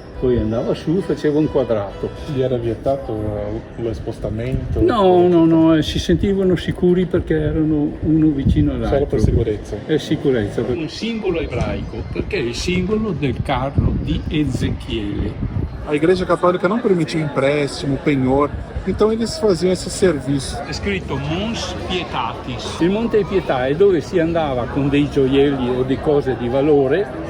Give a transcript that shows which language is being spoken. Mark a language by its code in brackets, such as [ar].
[it] Poi andava su, faceva un quadrato. Gli era vietato lo spostamento? No, si sentivano sicuri perché erano uno vicino all'altro. Solo per sicurezza? È sicurezza. Un simbolo ebraico, perché è il simbolo del carro di Ezechiele. [pt] A Igreja Católica não permitia empréstimo, penhor, então eles faziam esse serviço. [it] È scritto Mons Pietatis. Il Monte Pietà è dove si andava con dei gioielli o di cose di valore.